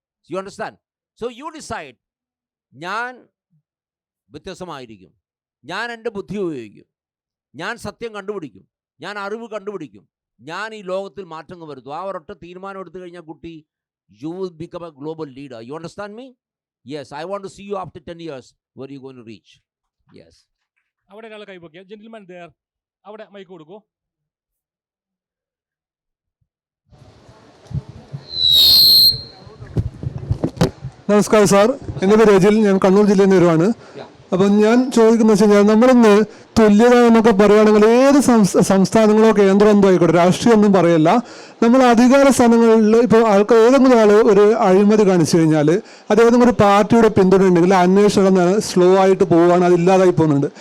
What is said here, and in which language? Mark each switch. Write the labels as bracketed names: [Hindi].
[English] You understand? So you decide. [Malayalam] ഞാൻ വ്യത്യസ്തമായിരിക്കും. ഞാൻ എൻ്റെ ബുദ്ധി ഉപയോഗിക്കും. ഞാൻ സത്യം കണ്ടുപിടിക്കും. ഞാൻ അറിവ് കണ്ടുപിടിക്കും. ഞാൻ ഈ ലോകത്തിൽ മാറ്റങ്ങൾ വരുത്തും. ആ ഒരൊറ്റ തീരുമാനം എടുത്തു കഴിഞ്ഞാൽ കുട്ടി, [English] You will become a global leader. You understand me? Yes, I want to see you after 10 years. Where are you going to reach? Yes. [Malayalam] അവിടെ ഒരാൾ കൈപൊക്കിയ [English] Gentleman there. [Malayalam] അവിടെ മൈക്ക് കൊടുക്കൂ. നമസ്കാരം സാർ, എൻ്റെ പേര് രജിൽ. ഞാൻ കണ്ണൂർ ജില്ലയിൽ നിന്ന് വരുവാണ്. അപ്പം ഞാൻ ചോദിക്കുന്നത് വെച്ച് കഴിഞ്ഞാൽ, നമ്മളിന്ന് തുല്യത എന്നൊക്കെ പറയുകയാണെങ്കിൽ ഏത് സംസ്ഥാനങ്ങളോ കേന്ദ്രം എന്തോ ആയിക്കോട്ടെ, രാഷ്ട്രീയം ഒന്നും പറയല്ല, നമ്മൾ അധികാര സ്ഥാനങ്ങളിൽ ഇപ്പോൾ ആൾക്കാർ ഏതെങ്കിലും ആൾ ഒരു അഴിമതി കാണിച്ചു കഴിഞ്ഞാൽ അത് ഏതെങ്കിലും ഒരു പാർട്ടിയുടെ പിന്തുണ ഉണ്ടെങ്കിൽ അന്വേഷണം സ്ലോ ആയിട്ട് പോവുകയാണ്, അതില്ലാതായി പോകുന്നുണ്ട്.